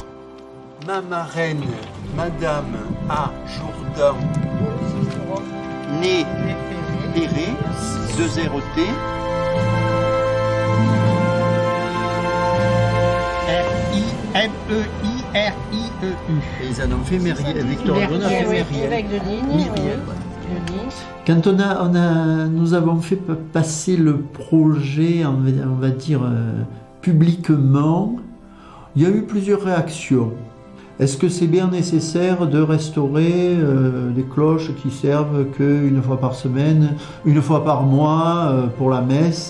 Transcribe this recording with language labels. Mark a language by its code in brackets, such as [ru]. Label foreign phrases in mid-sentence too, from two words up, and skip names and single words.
[fr] Ma marraine, Madame A. Jourdan, née Péré, 2 RET, R-I-M-E-I-R-I-E-U. Et ils en ont fait Victor Hugo a fait Myriel. Avec de ligne. Myriel, ouais. Quand nous avons fait passer le projet, on va dire, publiquement, il y a eu plusieurs réactions. Est-ce que c'est bien nécessaire de restaurer des cloches qui servent qu'une fois par semaine, une fois par mois pour la messe?